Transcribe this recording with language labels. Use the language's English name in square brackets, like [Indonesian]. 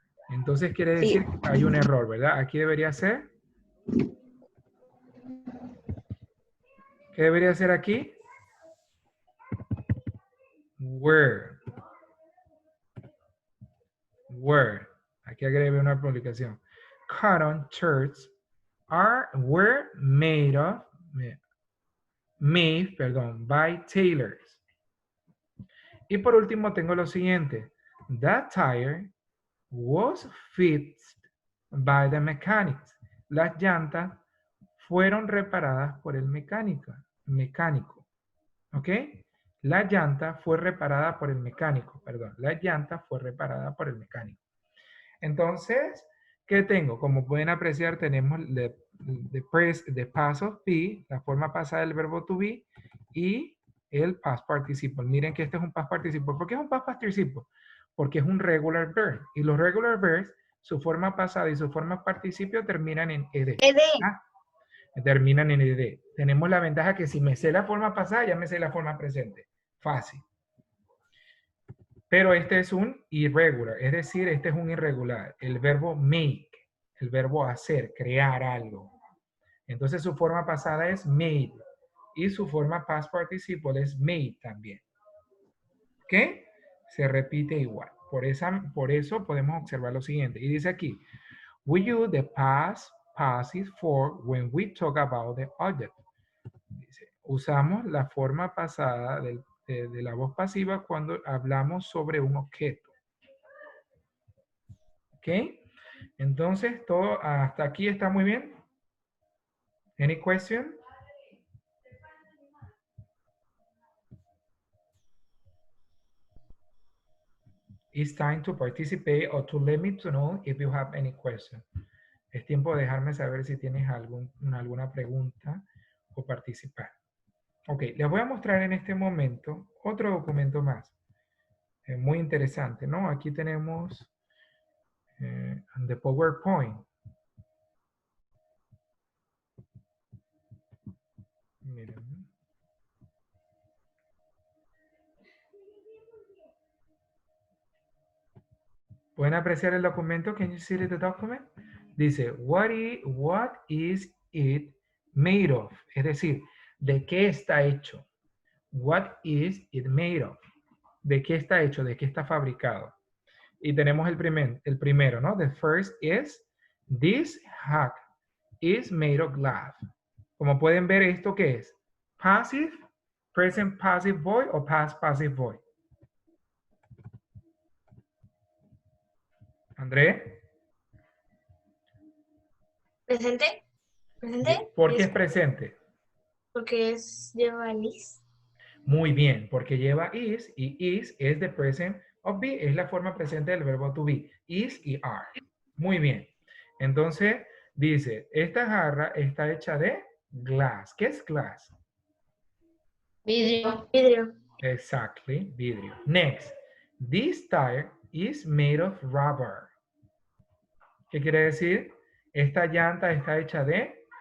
[Spanish] Entonces quiere decir que hay un error, ¿verdad? Aquí debería ser. ¿Qué debería ser aquí? [English] Were. Were. [Spanish] Aquí agregué una publicación. [English] Cotton shirts were made by tailors. [Spanish] Y por último tengo lo siguiente. [English] That tire was fixed by the mechanics. [Spanish] Las llantas fueron reparadas por el mecánico. ¿Ok? La llanta fue reparada por el mecánico, perdón. La llanta fue reparada por el mecánico. Entonces, ¿qué tengo? Como pueden apreciar, tenemos the past of be, la forma pasada del verbo to be, y el past participle. Miren que este es un past participle. ¿Por qué es un past participle? Porque es un regular verb. Y los regular verbs, su forma pasada y su forma participio terminan en ed. ¿Ah? Terminan en ed. Tenemos la ventaja que si me sé la forma pasada, ya me sé la forma presente. Fácil. Pero este es un irregular, es decir, este es un irregular. El verbo make, el verbo hacer, crear algo. Entonces su forma pasada es made y su forma past participle es made también. ¿Ok? Se repite igual. Por eso podemos observar lo siguiente. Y dice aquí, [English] we use the past passive form when we talk about the object. [Spanish] Dice, usamos la forma pasada de la voz pasiva cuando hablamos sobre un objeto. ¿Ok? Entonces, todo hasta aquí está muy bien. [English] Any question? It's time to participate or to let me to know if you have any question. [Spanish] Es tiempo de dejarme saber si tienes alguna pregunta o participar. Ok, les voy a mostrar en este momento otro documento más. Muy interesante, ¿no? Aquí tenemos the PowerPoint. Miren. ¿Pueden apreciar el documento? [English] Can you see the document? Dice, what is it made of? [Spanish] Es decir, ¿de qué está hecho? [English] What is it made of? [Spanish] ¿De qué está hecho? ¿De qué está fabricado? Y tenemos el primero, ¿no? [English] The first is, This hat is made of glass. [Spanish] Como pueden ver, ¿esto qué es? [English] Passive, present passive voice o past passive voice. [Spanish] André, ¿Presente? ¿Presente? ¿por qué es presente? Porque lleva el is. Muy bien, porque lleva is y is es the present of be, es la forma presente del verbo to be, is y are. Muy bien. Entonces, dice, esta jarra está hecha de glass. ¿Qué es glass? Vidrio. Vidrio. [English] Exactly, vidrio. Next, this tire is made of rubber. [Spanish] ¿Qué quiere decir? Esta llanta está hecha de